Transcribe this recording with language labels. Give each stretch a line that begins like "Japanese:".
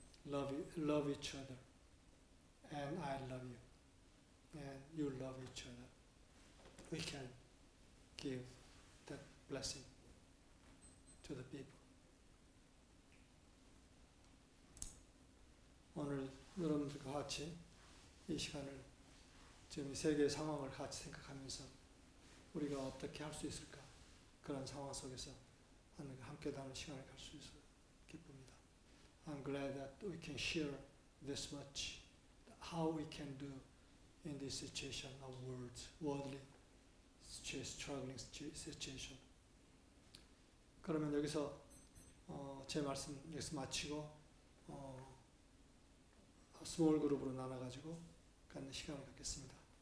English: love each other, and I love you, and you love each other. We can give that blessing to the people.
Korean: 오늘 여러분들과 같이 이 시간을 지금 이 세계의 상황을 같이 생각하면서 우리가 어떻게 할 수 있을까, 그런 상황 속에서 함께 나누는 시간을 갈 수 있어 기쁩니다.
English: I'm glad that we can share this much, how we can do in this situation of worldly struggling situation.
Korean: 그러면 여기서 제 말씀 여기서 마치고 스몰 그룹으로 나눠가지고 갖는 시간을 갖겠습니다.